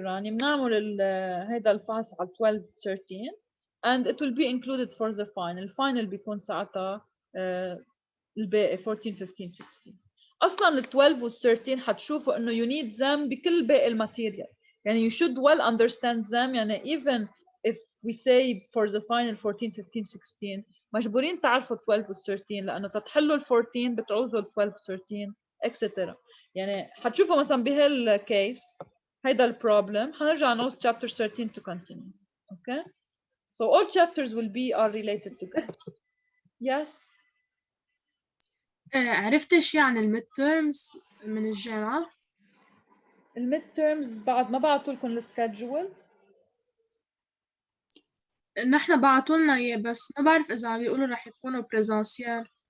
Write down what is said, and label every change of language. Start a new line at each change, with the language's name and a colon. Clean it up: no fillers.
Arabic: Rani بنعمل هيدا الفحص على 12 13
English: and it will be included for the final
Arabic: بيكون ساعتها الباقي 14 15 16 اصلا ال 12 وال 13 حتشوفوا انه
English: you need them
Arabic: بكل باقي الماتيريال يعني
English: you should well understand them
Arabic: يعني
English: even if we say for the final
Arabic: 14 15 16 مجبورين تعرفوا 12 وال 13 لانه تتحلوا ال 14 بتعوزوا ال 12 13 etc. يعني حتشوفوا مثلا بهالكيس هيدا البروبلم حنرجع نعوز chapter 13
English: to continue. Okay, so all chapters will be are related together. Yes.
Arabic: عرفت شيء عن الميد تيرمز من الجامعة؟ الميد تيرمز بعد ما بعثوا لكم السكادجول؟ نحن بعتوا لنا اياه بس ما بعرف اذا عم بيقولوا رح يكونوا بريزانسيال.